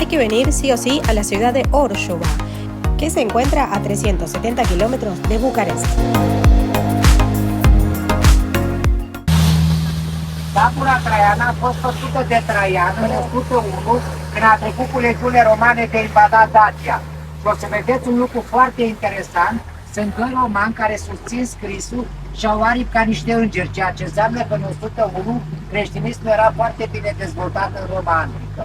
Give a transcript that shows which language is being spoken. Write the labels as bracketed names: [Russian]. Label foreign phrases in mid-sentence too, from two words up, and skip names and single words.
[Spanish] que venir sí o sí a la ciudad de Orshova, que se encuentra a 370 kilómetros de Bucarest. [Romanian] Tabura Traiana a fost făcută de Traian în 101, când a trecut cu legiunile romane de invadat Dacia. Și o să vedeți un lucru foarte interesant, sunt doi romani care susțin scrisul și au aripi ca niște îngeri, ceea ce înseamnă că în 101 creștinismul era foarte bine dezvoltat în Roma antică.